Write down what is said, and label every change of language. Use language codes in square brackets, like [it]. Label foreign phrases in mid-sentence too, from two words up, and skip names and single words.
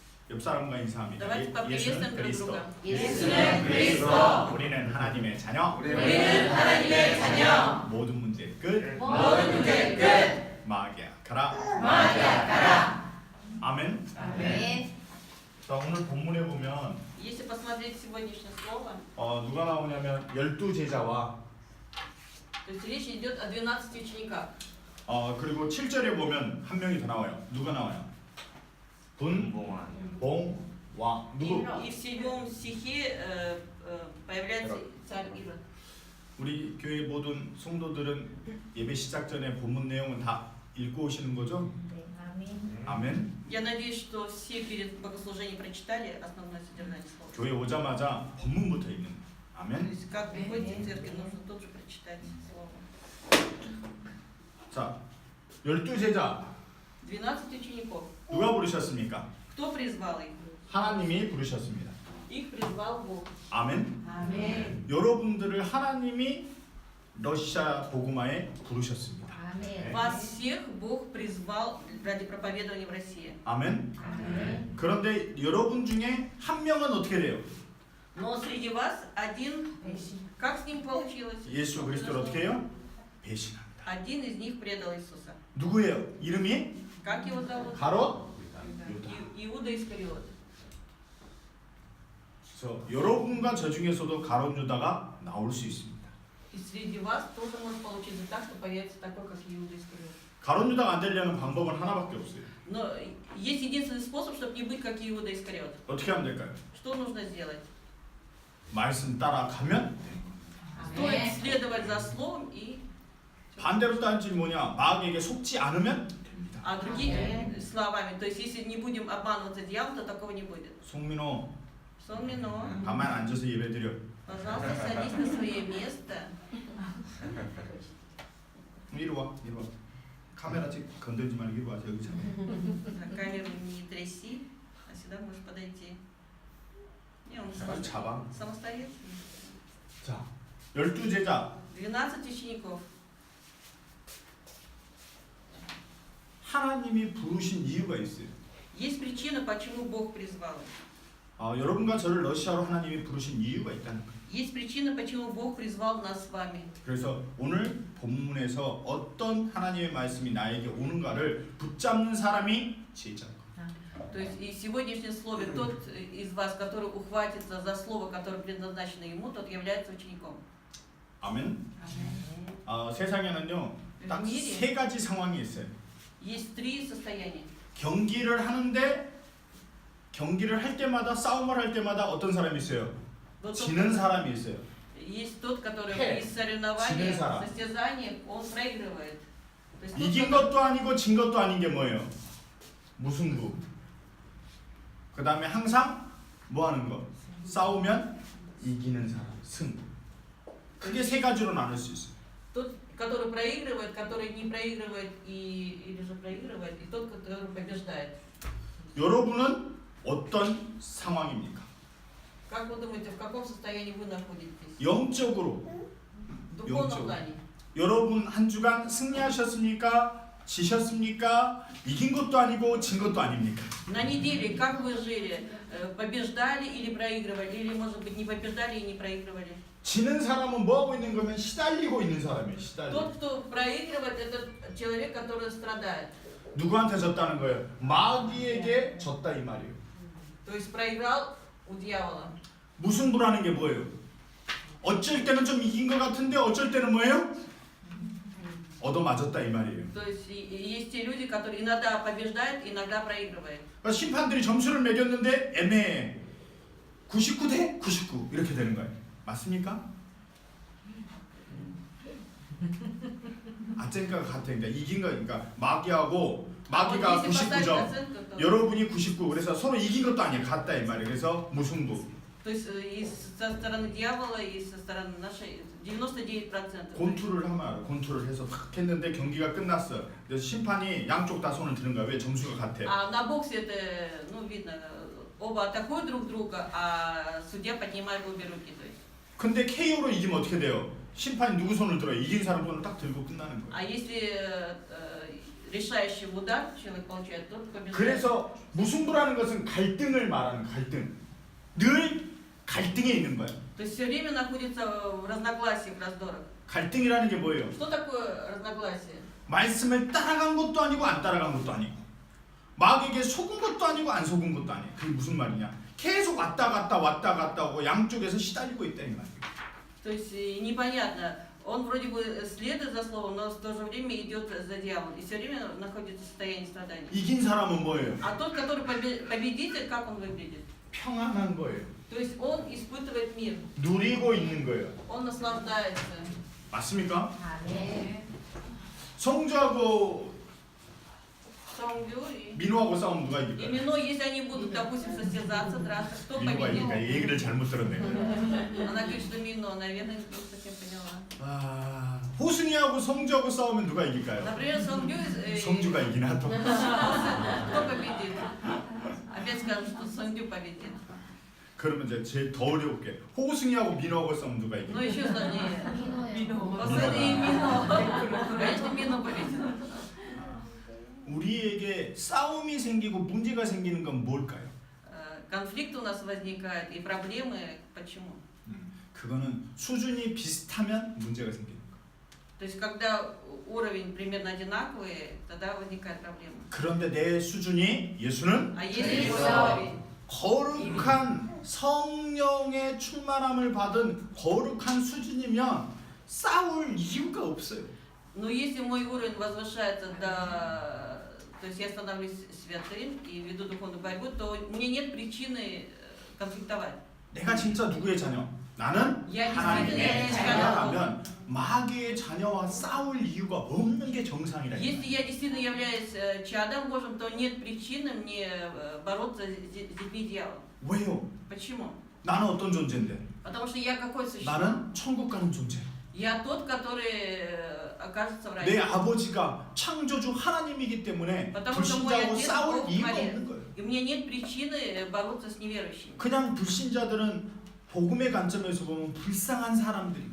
[ko] 옆 사람과 인사합니다. [ru] Давайте поприветствуем друг друга. [ko] 예수는 그리스도. 우리는 하나님의 자녀. 우리는 하나님의 자녀. 모든 문제 끝. 모든 문제 끝. 마귀야 가라. 마귀야 가라. 아멘. 아멘. 자, 오늘 본문에 보면 [ru] Если посмотреть сегодняшнее слово, [ko] 누가 나오냐면 12제자와 [ru] то есть речь идет о 12 учениках. [ko] 그리고 7절에 보면 한 명이 더 나와요. 누가 나와요? 봉왕. 누구? [ru] И в 7 стихе появляется царь Ирод. [ko] 우리 교회 모든 성도들은 예배 시작 전에 본문 내용은 다 읽고 오시는 거죠? 네, 아멘. 아멘. [ru] Я надеюсь, что все перед богослужением прочитали основное содержание слова. [ko] 교회 오자마자 본문부터 읽는. [ru] То [ko] 아멘. [ru] есть как вы ходите в церковь, нужно тут же прочитать слово. [ko] 자, 12제자 [ru] 12 учеников. [ko] 누가 부르셨습니까? [ru] Кто призвал их? [ko] 하나님이 부르셨습니다. [ru] Их призвал Бог. [ko] 아멘. 아멘. 여러분들을 하나님이 러시아 복음화에 부르셨습니다. 아멘. [ru] Вас всех Бог призвал ради проповедования в России. [ko] 아멘. 아멘. 그런데 여러분 중에 한 명은 어떻게 돼요? [ru] Но среди вас один, как с ним получилось? [ko] 예수 그리스도를 어떻게 해요? 배신합니다. [ru] Один из них предал Иисуса. [ko] 누구예요? 이름이? [ru] Как его зовут? [ko] 가롯? [ru] Иуда Искариот. [ko] 그래서 여러분과 저 중에서도 가롯 유다가 나올 수 있습니다. [ru] И среди вас тоже может получиться так, что появится такой, как Иуда Искариот. [ko] 가롯 유다가 안 되려는 방법은 하나밖에 없어요. [ru] Но есть единственный способ, чтобы не быть как Иуда Искариот. [ko] 어떻게 하면 될까요? [ru] Что нужно сделать? [ko] 말씀 따라가면 돼요. [ru] Стоит следовать за словом и... [ko] 반대로 따지면 뭐냐? 마귀에게 속지 않으면 됩니다. [ru] А другими словами, то есть если не будем обманываться дьяволом, то такого не будет. [ko] 송민호 [ru] Сомино, [ko] 가만 앉아서 예배드려. [ru] пожалуйста, садись на свое место. [ko] 이리 와, 이리 와. 카메라 찍 건들지 말고 이리 와. 여기 잡아. [ru] Камеру не тряси, а сюда можешь подойти. Не, он [ko] 잡아. [ru] самостоятельный. [ko] 자, 12제자 [ru] 12 учеников. [ko] 하나님이 부르신 이유가 있어요. [ru] Есть причина, почему Бог призвал их. [ko] 여러분과 저를 러시아로 하나님이 부르신 이유가 있다는 거예요. [ru] Есть причина, почему Бог призвал нас с вами. [ko] 그래서 오늘 본문에서 어떤 하나님의 말씀이 나에게 오는가를 붙잡는 사람이 제자인 거예요. [ru] То есть и в сегодняшнем слове тот из вас, который ухватится за слово, которое предназначено ему, тот является учеником. [ko] 아멘. 세상에는요 딱 [ru] В мире [ko] 세 가지 상황이 있어요. [ru] есть 3 состояния. [ko] 경기를 하는데 경기를 할 때마다 싸움을 할 때마다 어떤 사람이 있어요? [ru] Вот [ko] 지는 사람이 있어요. [ru] есть тот, который Хэ. при соревнованиях, [ko] 지는 사람. [ru] состязаниях, он проигрывает. То есть тот, [ko] 이긴 것도 아니고 진 것도 아닌 게 뭐예요? 무승부. 그 다음에 항상 뭐 하는 거? 싸우면 이기는 사람, 승. 크게 세 가지로 나눌 수 있어요. [ru] тот, который проигрывает, который не проигрывает или же проигрывает, и тот, который побеждает. [ko] 여러분은 어떤 상황입니까? [ru] Как вы думаете, в каком состоянии вы находитесь? [ko] 영적으로 [ru] В духовном [ko] 영적. [ru] плане. [ko] 여러분 한 주간 승리하셨습니까? 지셨습니까? 이긴 것도 아니고 진 것도 아닙니까? [ru] На неделе как вы жили? Побеждали или проигрывали? Или, может быть, не побеждали и не проигрывали? [ko] 지는 사람은 뭐 하고 있는 거면 시달리고 있는 사람이에요. 시달리고. [ru] Тот, кто проигрывает, это человек, который страдает. [ko] 누구한테 졌다는 거예요? 마귀에게 졌다 이 말이에요. [ru] То есть проиграл у дьявола. [ko] 무승부라는 게 뭐예요? 어쩔 때는 좀 이긴 것 같은데 어쩔 때는 뭐예요? 얻어맞았다 이 말이에요. [ru] То есть есть те люди, которые иногда побеждают, иногда проигрывают. [ko] 그러니까 심판들이 점수를 매겼는데 애매해. 99대 99 이렇게 되는 거예요. 맞습니까? 아젠가가 같아. 그러니까 이긴 거, 그러니까 마귀하고 마귀가 [ru] Вот если поставить [ko] 99점, [ru] оценку, то- [ko] 여러분이 99. 그래서 서로 이긴 것도 아니야. 같다 이 말이에요. 그래서 무승부. [ru] То есть и со стороны дьявола, и со стороны нашей 99%. [ko] 권투를 하면 알아. 권투를 해서 확 했는데 경기가 끝났어. 그래서 심판이 양쪽 다 손을 드는 거야. 왜? 점수가 같아. [ru] А на боксе это, ну, видно, оба атакуют друг друга, а судья поднимает обе руки. То есть. [ko] 근데 KO로 이기면 어떻게 돼요? 심판이 누구 손을 들어요? 이긴 사람 손을 딱 들고 끝나는 거예요. [ru] А если решающий удар человек получает, тот побеждает. [ko] 그래서 무승부라는 것은 갈등을 말하는 갈등. 늘 갈등에 있는 거예요. [ru] То есть все время находится в разногласиях, в раздорах. [ko] 갈등이라는 게 뭐예요? [ru] Что такое разногласие? [ko] 말씀을 따라간 것도 아니고 안 따라간 것도 아니고 마귀에게 속은 것도 아니고 안 속은 것도 아니에요. 그게 무슨 말이냐? 계속 왔다 갔다 하고 양쪽에서 시달리고 있다 이 말이에요. [ru] То есть непонятно. Он вроде бы следует за словом, но в то же время идет за дьяволом. И все время находится в состоянии страдания. [ko] 이긴 사람은 뭐예요? [ru] А тот, который победитель, как он выглядит? [ko] 평안한 거예요. [ru] То есть он испытывает мир, [ko] 누리고 있는 거예요. [ru] он наслаждается. [ko] 맞습니까? 아멘. 성주하고 [ru] Сонгю и [ko] 민호하고 싸우면 누가 이길까요? [ru] Мино, если они будут, допустим, состязаться, драться, кто [ko] 민호가 [ru] победит? [ko] 이길까? 얘기를 잘못 들었네. [ru] Она говорит, что Мино, наверное, не совсем поняла. [ko] 아, 호승이하고 성주하고 싸우면 누가 이길까요? [ru] Например, Сонгю, [ko] 성주가 이기나 또. [ru] кто победит? Опять скажут, что Сонгю победит. [ko] 그러면 이제 제일 더 어려울게. 호승이하고 민호하고 싸우면 누가 [ru] Но [ko] 이길까요? [ru] еще сложнее. [ko] 민호요. [ru] Посмотри, Мино. Конечно, Мино победит. [ko] 우리에게 싸움이 생기고 문제가 생기는 건 뭘까요? [ru] Конфликт у нас возникает и проблемы. Почему? [ko] 그거는 수준이 비슷하면 문제가 생기는 거예요. [ru] То есть, когда уровень примерно одинаковый, тогда возникает проблема. [ko] 그런데 내 수준이 예수는 [ru] А если [ko] 그래서- [ru] твой уровень [ko] 거룩한 성령의 충만함을 받은 거룩한 수준이면 싸울 이유가 없어요. [ru] Но если мой уровень возвышается до... То есть я становлюсь святым и веду духовную борьбу, то мне нет причины конфликтовать. [ko] 내가 진짜 누구의 자녀? 나는 [ru] Я [ko] 하나님의 [ru] действительно [ko] 자녀라면 마귀의 자녀와 싸울 이유가 없는 게 정상이라. [ru] Если я действительно являюсь чадом Божьим, то нет причины мне бороться с детьми дьявола. [ko] 왜요? [ru] Почему? [ko] 나는 어떤 존재인데? [ru] Потому что я какое существо? [ko] 나는 천국 가는 존재. [ru] Я тот, который окажется в [ko] 내 [ru] раю. [ko] 아버지가 창조주 하나님이기 때문에 [ru] Потому что мой [ko] 불신자하고 [ru] отец [ko] 싸울 [ru] Бог [ko] 이유가 [ru] творец. [ko] 없는 거예요. [ru] И мне нет причины бороться с неверующими. [ko] 그냥 불신자들은 복음의 관점에서 보면 불쌍한 사람들입니다.